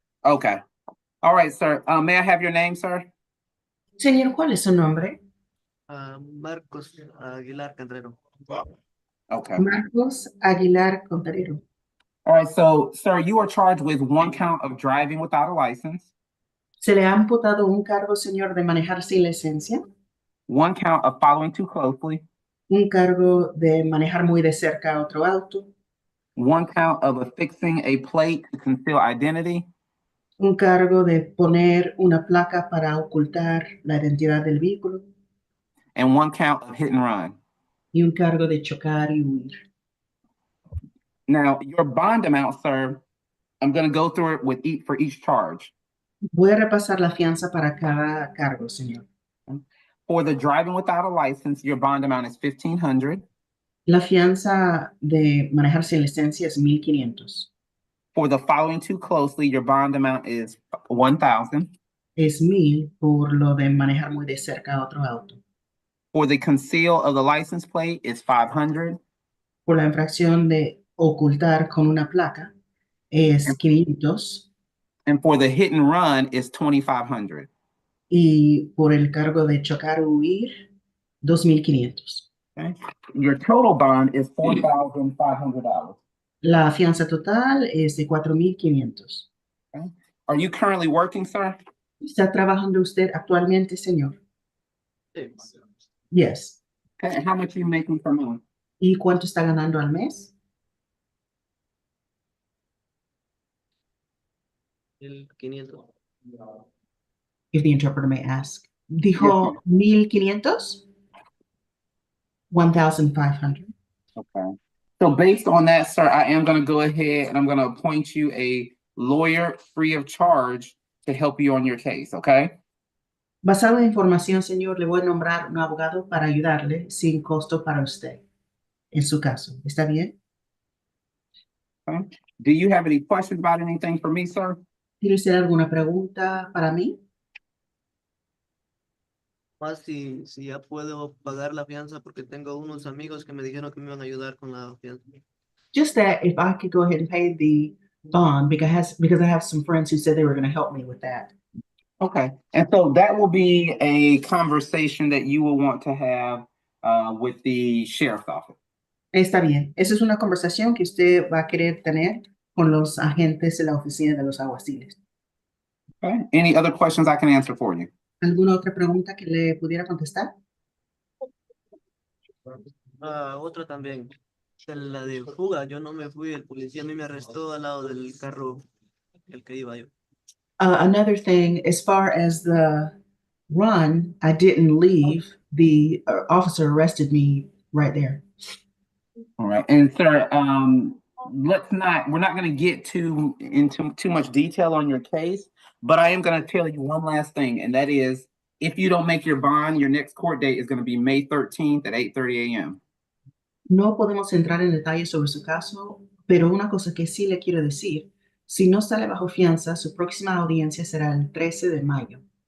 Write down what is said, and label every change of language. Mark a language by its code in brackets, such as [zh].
[en] Okay. All right, sir. May I have your name, sir? [es] Señor, ¿cuál es su nombre? Marcos Aguilar Candrero. [en] Okay. [es] Marcos Aguilar Contarero. [en] All right, so, sir, you are charged with one count of driving without a license, [es] Se le ha imputado un cargo, señor, de manejar sin licencia, [en] one count of following too closely, [es] un cargo de manejar muy de cerca a otro auto, [en] one count of affixing a plate to conceal identity, [es] un cargo de poner una placa para ocultar la identidad del vehículo [en] and one count of hit and run. [es] y un cargo de chocar y huir. [en] Now, your bond amount, sir, I'm going to go through it with for each charge. [es] Voy a repasar la fianza para cada cargo, señor. [en] For the driving without a license, your bond amount is $1,500. [es] La fianza de manejar sin licencia es $1,500. [en] For the following too closely, your bond amount is $1,000. [es] Es $1,000 por lo de manejar muy de cerca a otro auto. [en] For the conceal of the license plate, it's $500. [es] Por la infracción de ocultar con una placa es $500. [en] And for the hit and run, it's $2,500. [es] Y por el cargo de chocar o huir, $2,500. [en] Okay. Your total bond is $4,500. [es] La fianza total es de $4,500. [en] Okay. Are you currently working, sir? [es] ¿Está trabajando usted actualmente, señor? [en] Yes. Okay. And how much are you making per month? [es] ¿Y cuánto está ganando al mes? [en] If the interpreter may ask. [es] Dijo [en] Yes, 1,500? 1,500. Okay. So based on that, sir, I am going to go ahead and I'm going to appoint you a lawyer free of charge to help you on your case, okay? [es] Basado en información, señor, le voy a nombrar un abogado para ayudarle sin costo para usted en su caso. ¿Está bien? [en] Okay. Do you have any questions about anything for me, sir? [es] ¿Tiene usted alguna pregunta para mí? Más si ya puedo pagar la fianza porque tengo unos amigos que me dijeron que me iban a ayudar con la fianza. [en] Just that if I could go ahead and pay the bond because I have some friends who said they were going to help me with that. Okay. And so that will be a conversation that you will want to have with the sheriff's office. [es] Está bien. Esa es una conversación que usted va a querer tener con los agentes de la oficina de los alguaciles. [en] Okay. Any other questions I can answer for you? [es] ¿Alguna otra pregunta que le pudiera contestar? Otra también. De la de fuga, yo no me fui, el policía a mí me arrestó al lado del carro el que iba yo. [en] Another thing, as far as the run, I didn't leave. The officer arrested me right there. All right. And sir, we're not going to get into too much detail on your case, but I am going to tell you one last thing, and that is, if you don't make your bond, your next court date is going to be May 13th at 8:30 a.m. [es] No podemos entrar en detalles sobre su caso, pero una cosa que sí le quiero decir, si no sale bajo fianza, su próxima audiencia será el 13 de mayo.